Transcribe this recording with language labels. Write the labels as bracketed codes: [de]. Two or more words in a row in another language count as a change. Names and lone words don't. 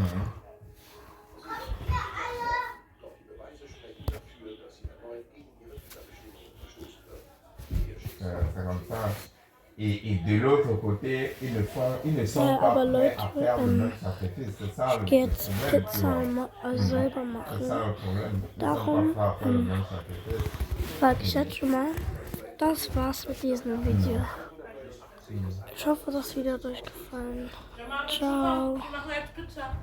[fr] C'est comme ça. Et de l'autre côté, ils ne sont [de] Ja, [fr] pas [de] aber [fr] prêts à [de] Leute, [fr] faire le même sacrifice. C'est ça le [de] Ich gehe jetzt [fr] problème. tu [de] Pizza [fr] vois. [de] selber [fr] C'est ça [de] machen. [fr] le problème. Ils ne [de] Darum, [fr] sont pas prêts à faire le même sacrifice. [de] Sag ich jetzt schon mal, das war's mit diesem Video. Ich hoffe, das Video hat euch gefallen. Ciao.